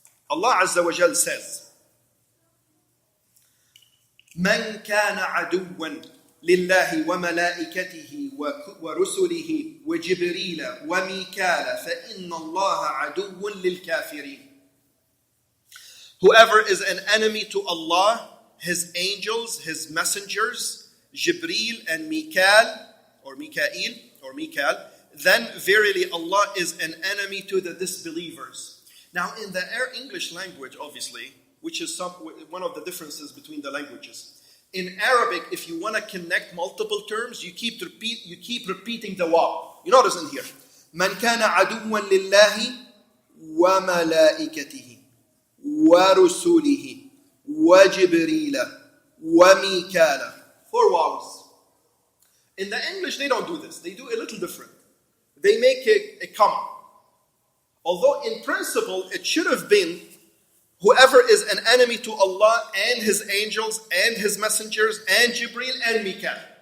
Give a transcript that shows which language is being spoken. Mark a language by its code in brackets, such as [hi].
[ar] Allah Azza wa Jal says, من كان عدوا لله وملائكته ورسله وجبريل وميكال فإن الله عدو للكافرين. [en] Whoever is an enemy to Allah, His angels, His messengers, Jibreel and Mikael, or Mikael, then verily Allah is an enemy to the disbelievers. Now in the English language, obviously, which is one of the differences between the languages. In Arabic, if you want to connect multiple terms, you keep repeating the waw. You notice in here, [ar] من كان عدوا لله وملائكته ورسله وجبريل وميكال. [en] 4 waws. In the English, they don't do this. They do a little different. They make a comma. Although in principle, it should have been whoever is an enemy to Allah and His angels and His messengers and Jibreel and Mikael.